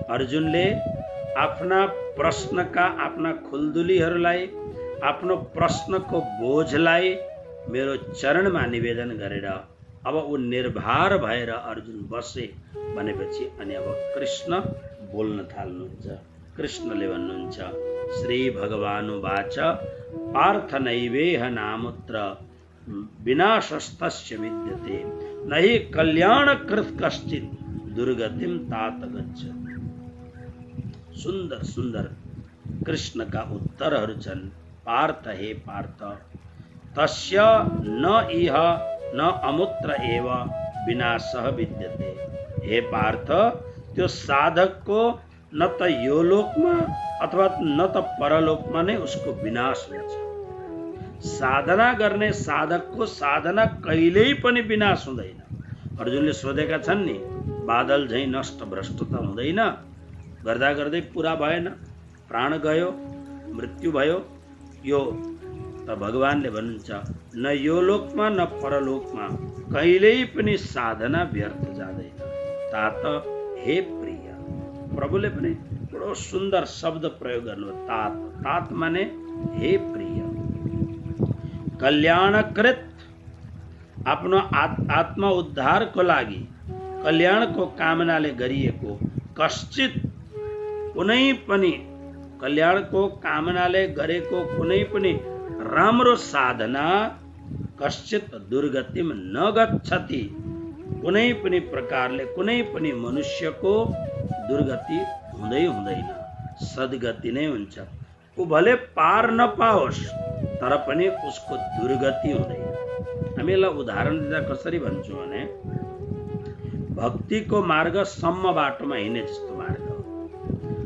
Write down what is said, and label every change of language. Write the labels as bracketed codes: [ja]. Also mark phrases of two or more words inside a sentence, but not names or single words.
[ne] अर्जुनले आफ्ना प्रश्नका आफ्ना खुल्दुलीहरूलाई, आफ्नो प्रश्नको बोझलाई मेरो चरणमा निवेदन गरेर अब ऊ निर्भर भएर अर्जुन बसे भनेपछि अनि अब कृष्ण बोल्न थाल्नुहुन्छ। कृष्णले भन्नुहुन्छ, [sa] श्री भगवानुवाच पार्थ नैवेह नामुत्र विनाशस्तस्य विद्यते नहि कल्याणकृत कश्चित् दुर्गतिम तात गच्छति। [ne] सुन्दर सुन्दर कृष्णका उत्तरहरू छन्। [sa] पार्थ, हे पार्थ, तस्य न इह न अमुत्र एव विनाशः विद्यते। [ne] हे पार्थ, त्यो साधकको न त यो लोकमा अथवा न त परलोकमा नै उसको विनाश हुन्छ। साधना गर्ने साधकको साधना कहिल्यै पनि विनाश हुँदैन। अर्जुनले सोधेका छन् नि, बादल झैँ नष्ट भ्रष्ट त हुँदैन, गर्दा गर्दै पुरा भएन, प्राण गयो, मृत्यु भयो। यो त भगवानले भन्नुहुन्छ, न यो लोकमा न परलोकमा कहिल्यै पनि साधना व्यर्थ जाँदैन। तात, हे प्रिय। प्रभुले पनि बडो सुन्दर शब्द प्रयोग गर्नु, तात। तात माने हे प्रिय। कल्याणकृत, आफ्नो आत्मा उद्धारको लागि कल्याणको कामनाले गरिएको कश्चित कुनै पनि, कल्याणको कामनाले गरेको कुनै पनि राम्रो साधना [sa] कश्चित दुर्गतिम न गच्छति, [ne] कुनै पनि प्रकारले कुनै पनि मनुष्यको दुर्गति हुँदैन, सद्गति नै हुन्छ। ऊ भले पार नपाओस् तर पनि उसको दुर्गति हुँदैन। हामी यसलाई उदाहरण दिँदा कसरी भन्छौँ भने, भक्तिको मार्ग सम्म बाटोमा हिँड्ने जस्तो मार्ग हो।